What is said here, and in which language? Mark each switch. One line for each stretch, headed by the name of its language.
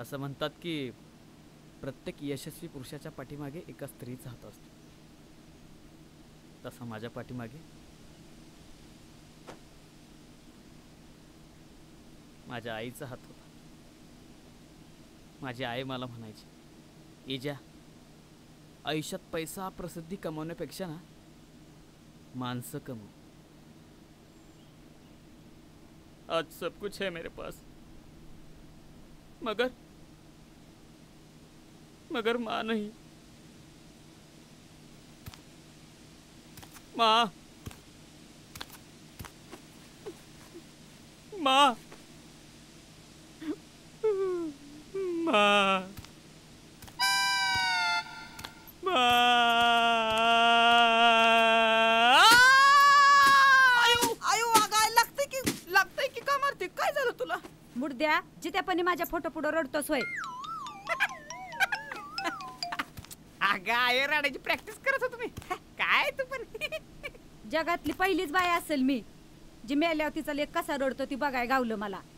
Marathi: असं म्हणतात की प्रत्येक यशस्वी पुरुषाच्या पाठीमागे एका स्त्रीचा हात असतो, तसा माझ्या पाठीमागे माझ्या आईचा हात होता. माझी आई मला म्हणायची, इजा आयुष्यात पैसा प्रसिद्धी कमवण्यापेक्षा ना माणसं कमव.
Hindi: आज सब कुछ है मेरे पास, मगर माँ नहीं.
Marathi: माँ माँ माँ लागतंय की का मारते? काय झालं तुला? मुर्द्या जित्यापणी माझ्या फोटो पुढे रडतोस होय. अगं आय रडायची प्रॅक्टिस करत होतो मी. काय तू पण जगातली पहिलीच बाई असेल मी जी मेल्यावर तिचा लेक कसा रडतो ती बघाय गावलं मला.